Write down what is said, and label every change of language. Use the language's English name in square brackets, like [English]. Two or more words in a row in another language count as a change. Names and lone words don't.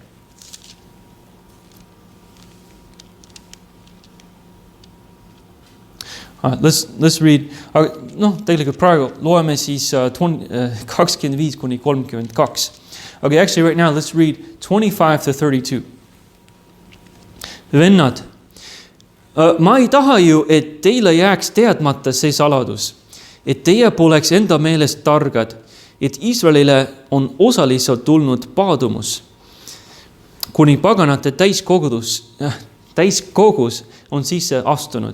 [English] Let's read. [Estonian] Tegelikult praegu loeme siis 25 kuni 32. [English] Okay, actually right now let's read 25 to 32. [Estonian] Vennad, ma ei taha ju, et teile jääks teadmata see saladus, et teie poleks enda meelest targad, et Israelile on osaliselt tulnud paadumus, kuni paganate täiskogus on sisse astunud.